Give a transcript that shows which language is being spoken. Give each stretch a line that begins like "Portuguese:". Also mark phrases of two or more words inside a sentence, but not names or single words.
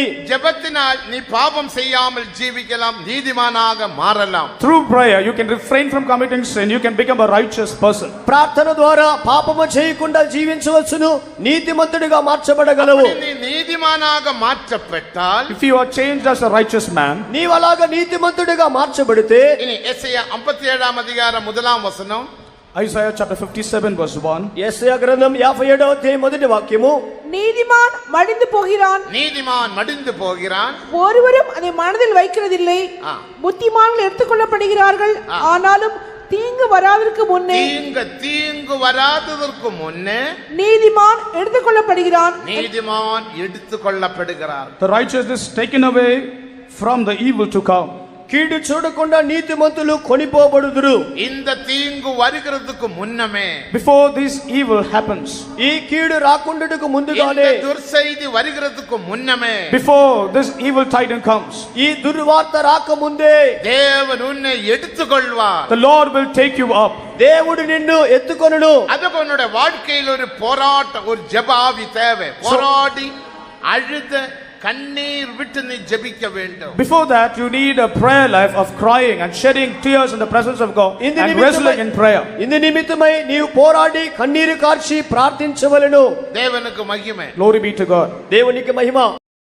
Tamil: ஜெபத்தினால் நீ பாவம் செய்யாமல் ஜீவிக்கலாம், நீதிமானாக மாறலாம்.
English: Through prayer, you can refrain from committing sin, you can become a righteous person.
Telugu: ప్రార్థన ద్వారా పాపము చేయకుండా జీవించవచ్చును, నీతిమంతుడిగా మార్చబడగలవు.
Tamil: நீ நீதிமானாக மாற்றப்பட்டால்
English: If you are changed as a righteous man,
Telugu: నీవు అలాగా నీతిమంతుడిగా మార్చబడితే
Tamil: இனி எசையா 57 அதிகாரம் 1 வசனம்,
English: Isaiah chapter 57 verse 1,
Telugu: యెషయా గ్రంథం 57వ అధ్యాయం మొదటి వాక్యము,
Tamil: நீதிமான் மடிந்து போகிறான், நீதிமான் மடிந்து போகிறான், ஒருவரும் அதை மனதில் வைக்கிறதில்லை. புத்திமான்கள் எடுத்துக்கொள்ளப்படுகிறார்கள், ஆனாலும் தீங்கு வராதற்கு முன்னே தீங்கு வராததற்கு முன்னே நீதிமான் எடுத்துக்கொள்ளப்படுகிறான். நீதிமான் எடுத்துக்கொள்ளப்படுகிறார்.
English: the righteousness taken away from the evil to come.
Telugu: కీడు చూడకుండా నీతిమంతులు కొనిపోబడుదురు.
Tamil: இந்த தீங்கு வருகிறதுக்கு முன்னமே,
English: Before this evil happens,
Telugu: ఈ కీడు రాకుండాకు
Tamil: இந்த
Telugu: ముందుగానే,
Tamil: துர்செய்தி வருகிறதுக்கு முன்னமே,
English: before this evil titan comes,
Telugu: ఈ దుర్వార్త రాకముందే
Tamil: தேவன் உன்னை எடுத்துக்கொள்வார்.
English: the Lord will take you up.
Telugu: దేవుడు నిన్ను ఎత్తుకొనును.
Tamil: அதுக்கு உன்னுடைய வாழ்க்கையில் ஒரு போராட்டம், ஒரு ஜெபாவி தேவை. போராடி அழுத கண்ணீர் விட்டு நீ ஜெபிக்க வேண்டும்.
English: Before that, you need a prayer life of crying and shedding tears in the presence of God
Telugu: ఇందు
English: and wrestling in prayer.
Telugu: ఇందు నిమిత్తమై నీవు పోరాడి కన్నీరు కార్చి ప్రార్థించవలెను.
Tamil: தேவனுக்கு மகிமை.
English: Glory be to God.
Telugu: దేవునికి మహిమ.